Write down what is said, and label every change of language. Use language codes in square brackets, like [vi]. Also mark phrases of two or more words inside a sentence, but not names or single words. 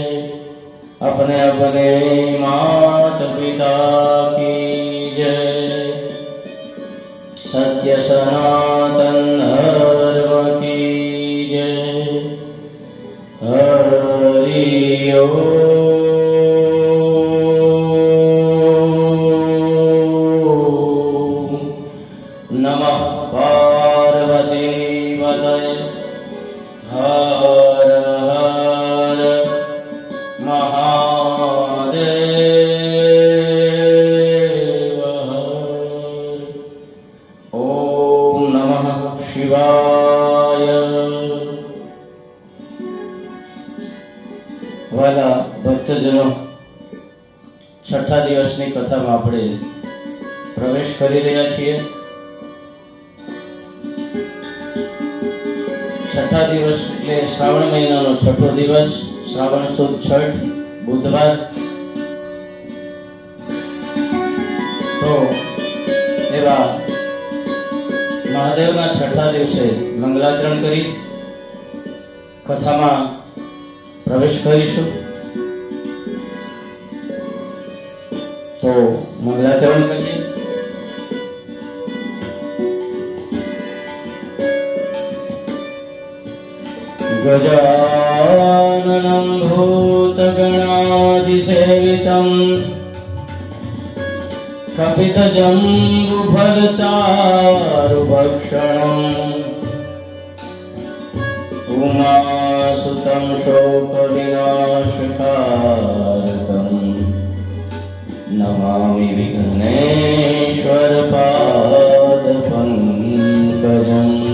[hi] अपने अपने मात पिता की जय। सत्य सनातन धर्म की जय। [sa] हरि ओम। नमः पार्वती पतये। हर हर महादेव हर। ओम नमः शिवाय। [gu] વ્હાલા ભક્તજનો, છઠ્ઠા દિવસની કથામાં આપણે પ્રવેશ કરી રહ્યા છીએ। છઠ્ઠા દિવસ એટલે શ્રાવણ મહિનાનો છઠ્ઠો દિવસ, શ્રાવણ સુદ છઠ, બુધવાર। તો એવા મહાદેવના છઠ્ઠા દિવસે મંગલાચરણ કરી કથામાં પ્રવેશ કરીશું। [hi] तो मंगलाचरण करिए। [sa] गजाननं भूतगणादिसेवितं कपितजम्बुफलचारुभक्षणम् उमासुतं शोकविनाशकारकं नमामि विघ्नेश्वरपादपङ्कजम्।